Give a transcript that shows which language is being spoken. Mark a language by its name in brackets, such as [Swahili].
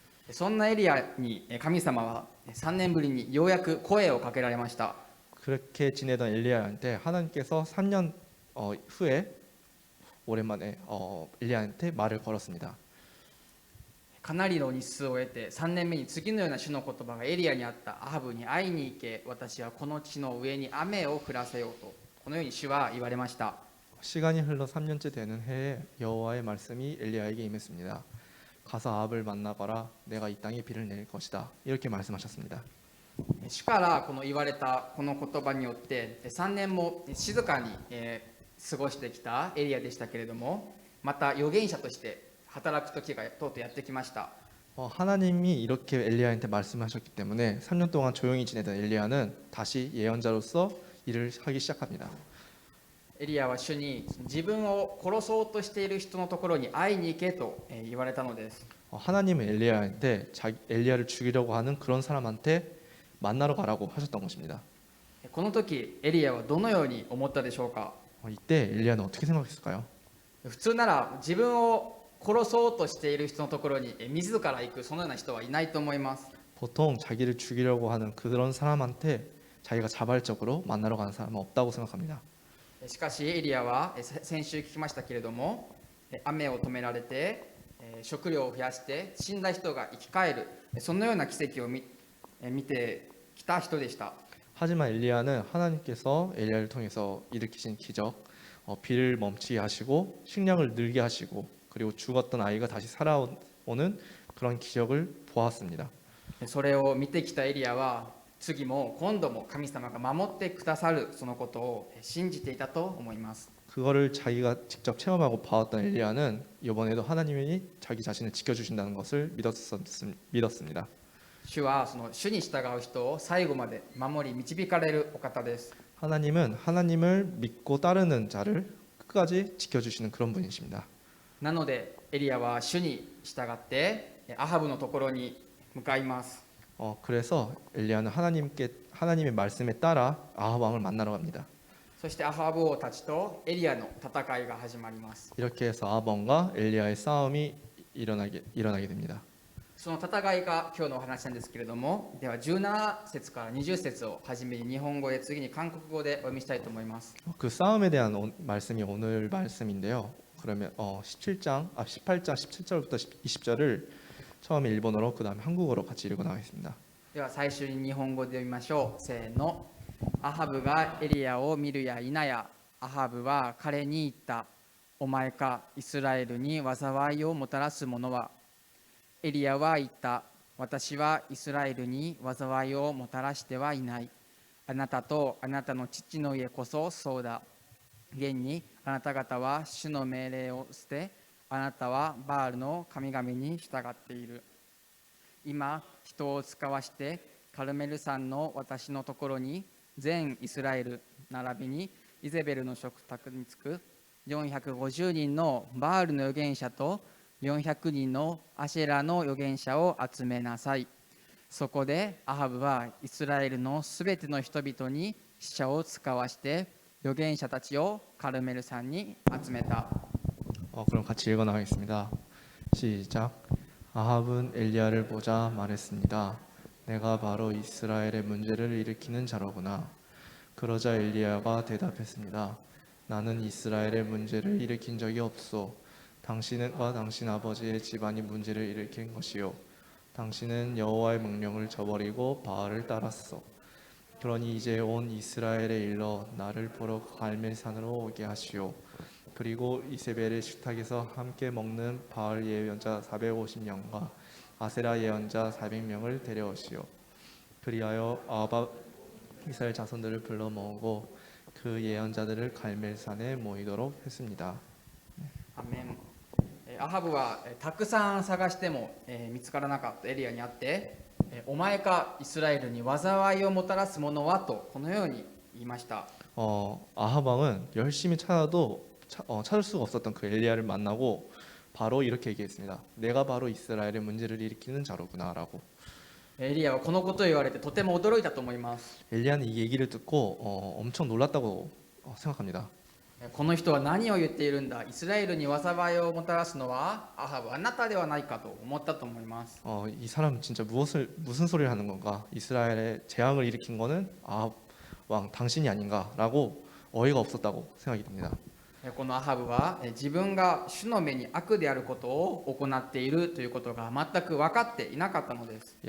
[Japanese] そんなエリアに神様は3年ぶりにようやく声をかけられました。 [Korean] 그렇게 지내던 엘리야한테 하나님께서 3년 후에 오랜만에 엘리야한테 말을 걸었습니다. [Japanese] かなりの日数を得て3年目に次のような主の言葉がエリアにあった。アハブに会いに行け、私はこの地の上に雨を降らせようと、このように主は言われました。 [Korean] 시간이 흘러 3년째 되는 해에 여호와의 말씀이 엘리야에게 임했습니다. 가서 아합을 만나거라. 내가 이 땅에 비를 내릴 것이다. 이렇게 말씀하셨습니다. [Japanese] 主からこの言われたこの言葉によって3年も静かに過ごしてきたエリアでしたけれども、また預言者として働く時がとうとうやってきました。 [Korean] 하나님이 이렇게 엘리야한테 말씀하셨기 때문에 3년 동안 조용히 지내던 엘리야는 다시 예언자로서 일을 하기 시작합니다. [Japanese] エリアは主に自分を殺そうとしている人のところに会いに行けと言われたのです。 [Korean] 하나님은 엘리야한테 엘리야를 죽이려고 하는 그런 사람한테 만나러 가라고 하셨던 것입니다. [Japanese] この時エリアはどのように思ったでしょうか。 [Korean] 이때 엘리야는 어떻게 생각했을까요? [Japanese] 普通なら自分を殺そうとしている人のところに自ら行く、そのような人はいないと思います。 [Korean] 보통 자기를 죽이려고 하는 그런 사람한테 자기가 자발적으로 만나러 가는 사람은 없다고 생각합니다. [Japanese] しかしエリアは先週聞きましたけれども、雨を止められて食料を増やして死んだ人が生き返る、そのような奇跡を見てきた人でした。 [Korean] 하지만 엘리야는 하나님께서 엘리야를 통해서 일으키신 기적, 비를 멈추게 하시고 식량을 늘게 하시고 그리고 죽었던 아이가 다시 살아오는 그런 기적을 보았습니다. [Japanese] それを見てきたエリアは次も今度も神様が守ってくださるそのことを信じていたと思います。 [Korean] 그거를 자기가 직접 체험하고 봐왔던 엘리야는 이번에도 하나님이 자기 자신을 지켜주신다는 것을 믿었습니다. [Japanese] 主はその主に従う人を最後まで守り導かれるお方です。 [Korean] 하나님은 하나님을 믿고 따르는 자를 끝까지 지켜주시는 그런 분이십니다. [Japanese] なのでエリアは主に従ってアハブのところに向かいます。 [Korean] 그래서 엘리야는 하나님의 말씀에 따라 아합 왕을 만나러 갑니다. [Japanese] そしてアハブ王たちとエリアの戦いが始まります。 [Korean] 이렇게 해서 아합 왕과 엘리야의 싸움이 일어나게 됩니다. [Japanese] その戦いが今日のお話なんですけれども、では17節から20節をはじめに日本語で、次に韓国語でお読みしたいと思います。 [Korean] 그 싸움에 대한 말씀이 오늘 말씀인데요. 그러면 18장 17절부터 20절을 처음에 일본어로 그 다음에 한국어로 같이 읽어 나가겠습니다. [Japanese] では最初に日本語で読みましょう。せーの。アハブがエリアを見るや否や、アハブは彼に言った。お前か、イスラエルに災いをもたらす者は。エリアは言った。私はイスラエルに災いをもたらしてはいない。あなたとあなたの父の家こそそうだ。現にあなた方は主の命令を捨て、あなたはバールの神々に従っている。今、人を使わしてカルメル山の私のところに全イスラエル並びにイゼベルの食卓につく450人のバールの預言者と400人のアシェラの預言者を集めなさい。そこでアハブはイスラエルのすべての人々に使者を使わして預言者たちをカルメル山に集めた。 [Korean] 그럼 같이 읽어 나가겠습니다. 시작. 아합은 엘리야를 보자 말했습니다. 내가 바로 이스라엘의 문제를 일으키는 자로구나. 그러자 엘리야가 대답했습니다. 나는 이스라엘의 문제를 일으킨 적이 없소. 당신과 당신 아버지의 집안이 문제를 일으킨 것이요. 당신은 여호와의 명령을 저버리고 바알을 따랐소. 그러니 이제 온 이스라엘에 일러 나를 보러 갈멜산으로 오게 하시오. 그리고 이세벨의 식탁에서 함께 먹는 바알 예언자 450명과 아세라 예언자 400명을 데려오시오. 그리하여 아합 이스라엘 자손들을 불러 모으고 그 예언자들을 갈멜산에 모이도록 했습니다. [Japanese] アメン。アハブはたくさん探しても見つからなかったエリアにあって、お前かイスラエルに災いをもたらす者はとこのように言いました。 [Korean] 아합 왕은 열심히 찾아도 찾을 수가 없었던 그 엘리야를 만나고 바로 이렇게 얘기했습니다. 내가 바로 이스라엘의 문제를 일으키는 자로구나라고. [Japanese] エリアはこのことを言われてとても驚いたと思います。 [Korean] 엘리야는 이 얘기를 듣고 엄청 놀랐다고 생각합니다. [Japanese] この人は何を言っているんだ、イスラエルに災いをもたらすのはアハブあなたではないかと思ったと思います。 [Korean] 이 사람은 진짜 무슨 소리를 하는 건가? 이스라엘의 재앙을 일으킨 거는 아합 왕 당신이 아닌가라고 어이가 없었다고 생각이 듭니다. [Japanese] このアハブは自分が主の目に悪であることを行っているということが全く分かっていなかったのです。